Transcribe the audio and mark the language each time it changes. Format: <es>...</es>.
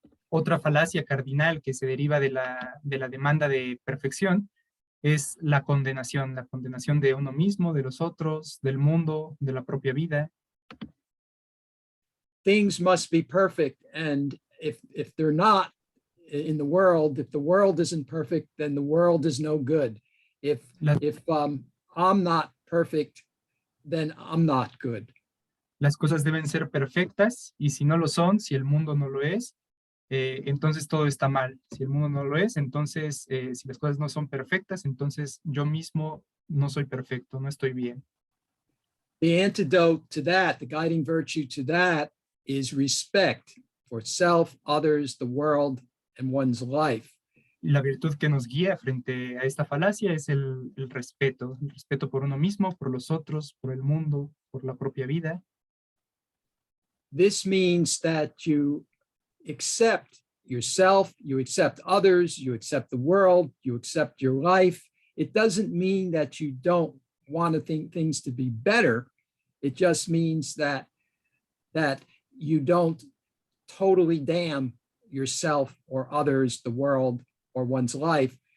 <es>Otra falacia cardinal que se deriva de la demanda de perfección es la condenación de uno mismo, de los otros, del mundo, de la propia vida.</es> <en>Things must be perfect, and if they're not in the world, if the world isn't perfect, then the world is no good. If I'm not perfect, then I'm not good.</en> <es>Las cosas deben ser perfectas, y si no lo son, si el mundo no lo es, entonces todo está mal. Si el mundo no lo es, entonces si las cosas no son perfectas, entonces yo mismo no soy perfecto, no estoy bien.</es> <en>The antidote to that, the guiding virtue to that, is respect for self, others, the world, and one's life.</en> <es>Y la virtud que nos guía frente a esta falacia es el respeto por uno mismo, por los otros, por el mundo, por la propia vida.</es> <en>This means that you accept yourself, you accept others, you accept the world, you accept your life. It doesn't mean that you don't want to think things to be better. It just means that you don't totally damn yourself or others, the world, or one's life.</en>